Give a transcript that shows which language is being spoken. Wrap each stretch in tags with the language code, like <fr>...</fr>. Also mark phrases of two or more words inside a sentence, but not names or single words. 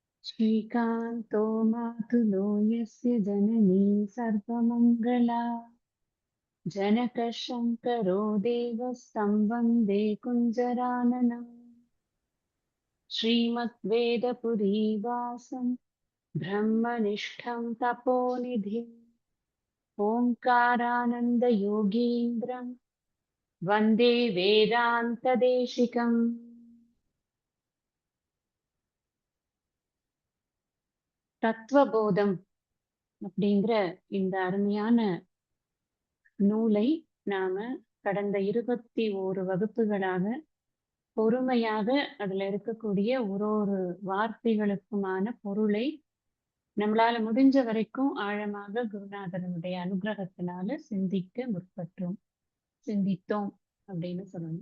<sa>श्रीकान्तो मातुलो यस्य जननी सर्वमङ्गला जनकः शङ्करो देवस्तं वन्दे कुञ्जराननम् श्रीमद्वेदपुरीवासं ब्रह्मनिष्ठं तपोनिधिम् ओङ्कारानन्दयोगीन्द्रं वन्दे वेदान्तदेशिकम्</sa> <ta>தத்துவபோதம் அப்படிங்கிற இந்த அருமையான நூலை நாம கடந்த 21 வகுப்புகளாக பொறுமையாக அதுல இருக்கக்கூடிய ஒரு வார்த்தைகளுக்குமான பொருளை நம்மளால முடிஞ்ச வரைக்கும் ஆழமாக குருநாதனுடைய அனுகிரகத்தினால சிந்தித்தோம் அப்படின்னு சொல்லணும்.</ta>